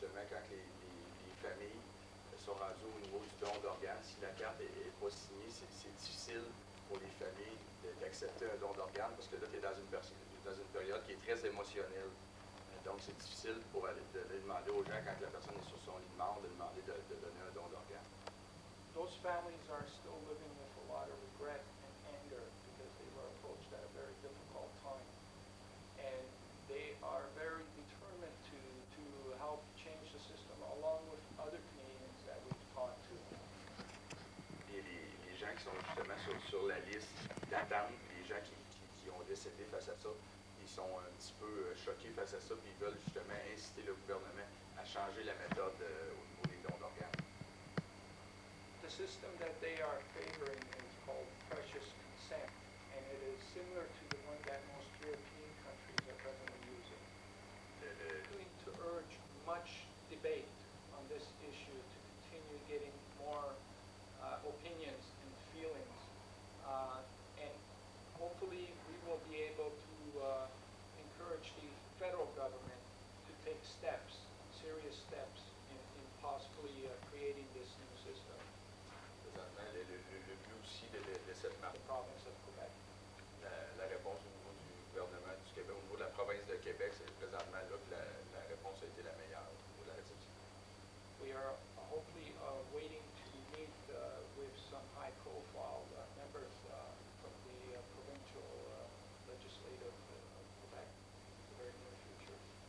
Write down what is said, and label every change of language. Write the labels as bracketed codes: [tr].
[fr] quand les familles sont rendues au niveau du don d'organes, si la carte n'est pas signée, c'est difficile pour les familles d'accepter un don d'organes parce que là, tu es dans une période qui est très émotionnelle. Donc, c'est difficile pour aller demander aux gens, quand la personne est sur son lit de mort, de demander de donner un don d'organes. [en] Those families are still living with a lot of regret and anger because they were approached at a very difficult time. And they are very determined to help change the system along with other Canadians that we've talked to. [fr] Et les gens qui sont justement sur la liste d'attente, les gens qui ont décédé face à ça, ils sont un petit peu choqués face à ça, puis ils veulent justement inciter le gouvernement à changer la méthode au niveau des dons d'organes. [en] The system that they are favoring is called precious consent, and it is similar to the one that most European countries are presently using. Going to urge much debate on this issue to continue getting more opinions and feelings, and hopefully we will be able to encourage the federal government to take steps, serious steps, in possibly creating this new system. [fr] Présentement, le but aussi de cette marche, [en] The province of Quebec. [fr] la réponse au niveau du gouvernement du Québec, au niveau de la province de Québec, c'est présentement là que la réponse a été la meilleure au niveau de la réception. [en] We are hopefully waiting to meet with some high-profile members from the provincial legislative of Quebec in the very near future.